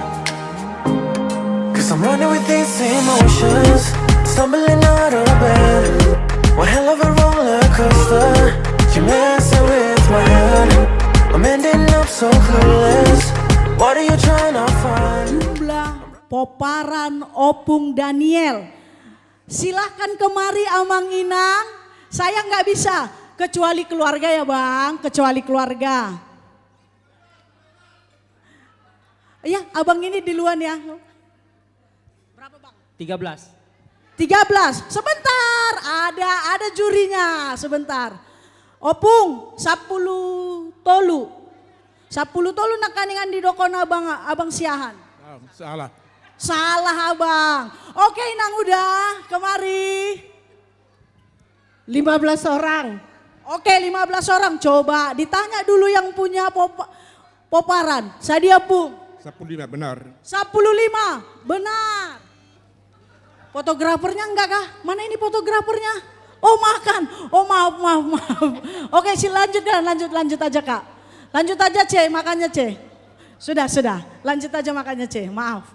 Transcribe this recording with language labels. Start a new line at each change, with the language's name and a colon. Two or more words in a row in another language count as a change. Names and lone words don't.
English: Cause I'm running with these emotions, stumbling out of bed. One hell of a roller coaster. You're messing with my head. I'm ending up so clueless. What are you trying to find?
Batak Toba: Jumlah poparan opung Daniel.
Indonesian: Silahkan kemari
Batak Toba: Amang Inang.
Indonesian: Saya nggak bisa kecuali keluarga ya Bang, kecuali keluarga. Ya, abang ini duluan ya. Berapa Bang? 13. 13. Sebentar, ada jurinya, sebentar.
Batak Toba: Opung 10 tolu. 10 tolu nakaningan di dokon abang siahan.
Indonesian: Salah. Salah abang. Oke Inang udah, kemari. 15 orang. Oke 15 orang, coba ditanya dulu yang punya poparan.
Batak Toba: Sadia Pung.
Indonesian: 15 benar. 15, benar. Fotografernya enggak kah? Mana ini fotografernya? Oh makan, oh maaf. Oke lanjut aja Kak. Lanjut aja C, makannya C. Sudah, lanjut aja makannya C, maaf.